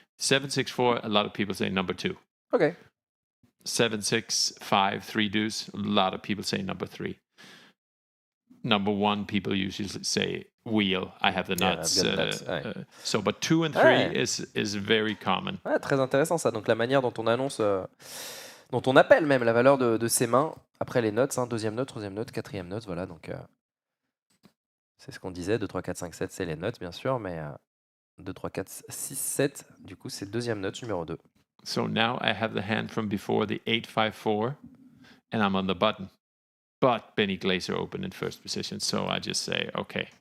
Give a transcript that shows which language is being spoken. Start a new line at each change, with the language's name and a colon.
English: 7, 6, 4. A lot of people say number 2. Okay. 7, 6, 5, 3 deuce. A lot of people say number 3. Number 1, people usually say wheel. I have the nuts. I've got nuts. Ouais. So, but 2 and 3 is very common.
French: Ouais, très intéressant ça. Donc la manière dont on annonce, dont on appelle même la valeur de ses mains après les notes, hein, deuxième note, troisième note, quatrième note, voilà. Donc c'est ce qu'on disait. 2, 3, 4, 5, 7, c'est les notes bien sûr, mais 2, 3, 4, 6, 7, du coup c'est deuxième note numéro 2.
English: So now I have the hand from before, the 8, 5, 4, and I'm on the button. But Benny Glaser opened in first position, so I just say, okay.